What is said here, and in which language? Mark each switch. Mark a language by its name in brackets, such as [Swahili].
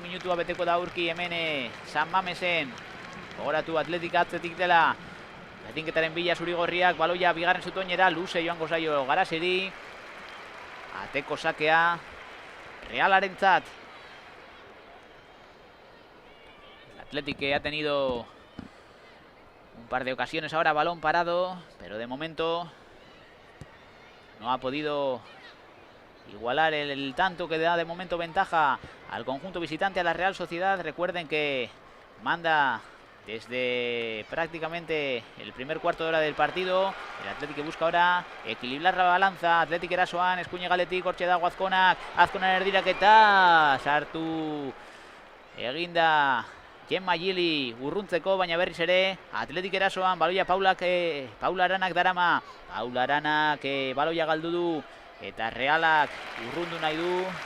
[Basque] minutua beteko da aurki hemen San Mamesen. Gogoratu Atletik atzetik dela. Betinketaren bila zurigorriak, baloia bigarren zutoinera, luze joango zaio Garaseri. Ateko sakea Realarentzat. [Spanish] El Athletic ha tenido un par de ocasiones ahora, balón parado, pero de momento no ha podido igualar el tanto que da de momento ventaja al conjunto visitante, a la Real Sociedad. Recuerden que manda desde prácticamente el primer cuarto de hora del partido. El Athletic busca ahora equilibrar la balanza. [Basque] Athletic erasoan, eskuine galetik, hortxe dago Azkonak. Azkonan erdiraketa sartu eginda Gemma Gili urruntzeko, baina berriz ere Athletic erasoan, baloia Paula Aranak darama. Paula Aranak baloia galdu du eta Realak urrundu nahi du.